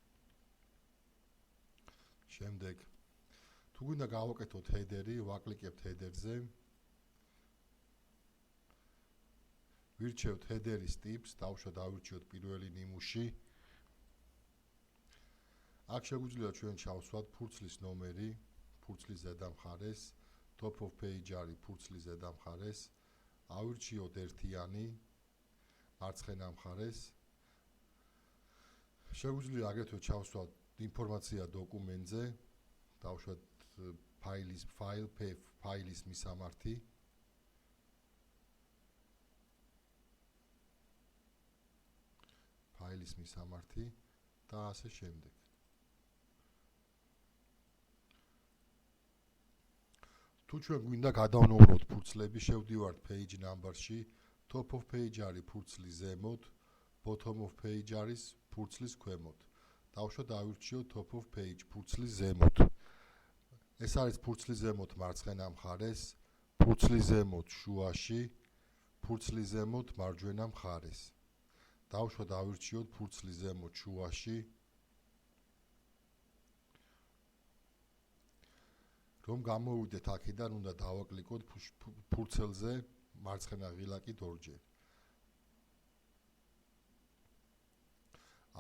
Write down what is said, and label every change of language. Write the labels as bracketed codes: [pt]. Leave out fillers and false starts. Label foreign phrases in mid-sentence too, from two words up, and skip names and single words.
[ka] შემდეგ, თუ გვინდა გავაკეთოთ header-ი, ვაკლიკებთ header-ზე. ვირჩევთ header-ის ტიპს, დავირჩიოთ პირველი ნიმუში. აქ შეგვიძლია ჩვენ ჩავსვათ ფურცლის ნომერი, ფურცლის ზედა მხარეს, [en] top of page [ka] არის ფურცლის ზედა მხარეს, ავირჩიოთ ერთიანი მარცხენა მხარეს. შეგვიძლია აგრეთვე ჩავსვათ ინფორმაცია დოკუმენტზე, დავუშვათ ფაილის მისამართი. ფაილის მისამართი და ასე შემდეგ. თუ ჩვენ გვინდა გადავნოვროთ ფურცლები, შევდივართ [en] page number- [ka] ში, [en] top of page [ka] არის ფურცლის ზემოთ, [en] bottom of page [ka] არის ფურცლის ქვემოთ. დავუშვათ დავირჩიოთ [en] top of page [ka] ფურცლის ზემოთ. ეს არის ფურცლის ზემოთ მარცხენა მხარეს, ფურცლის ზემოთ შუაში, ფურცლის ზემოთ მარჯვენა მხარეს. დავუშვათ დავირჩიოთ ფურცლის ზემოთ შუაში. რომ გამოვიდეთ აქედან, უნდა დავაკლიკოთ ფურცელზე მარცხენა ღილაკით ორჯერ.